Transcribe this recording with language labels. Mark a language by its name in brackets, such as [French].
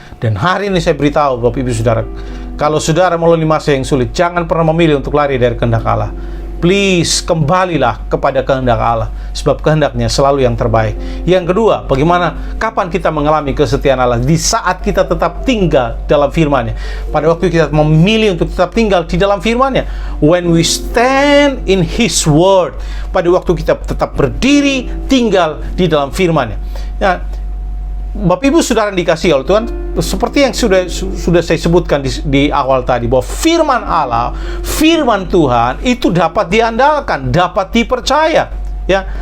[Indonesian] Dan hari ini saya beritahu Bapak Ibu Saudara, kalau saudara melalui masa yang sulit, jangan pernah memilih untuk lari dari kehendak Allah. Please, kembalilah kepada kehendak Allah, sebab kehendaknya selalu yang terbaik. Yang kedua, kapan kita mengalami kesetiaan Allah? Di saat kita tetap tinggal dalam firman-Nya. Pada waktu kita memilih untuk tetap tinggal di dalam firman-Nya. [English] When we stand in His word. [Indonesian] Pada waktu kita tetap berdiri, tinggal di dalam firman-Nya. Ya, Bapak Ibu Saudara dikasihi oleh Tuhan, seperti yang sudah saya sebutkan di awal tadi, bahwa firman Allah, firman Tuhan itu dapat diandalkan, dapat dipercaya, ya.